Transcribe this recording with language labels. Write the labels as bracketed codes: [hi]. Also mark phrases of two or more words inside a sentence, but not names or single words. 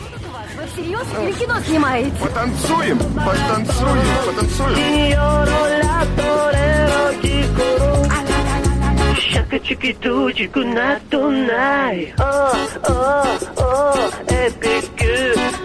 [ru] Вы всерьез или кино снимаете? Потанцуем, потанцуем, потанцуем. Shaka-chiki-do-chiku-na-to-nai. [en] Oh, oh, oh, epic.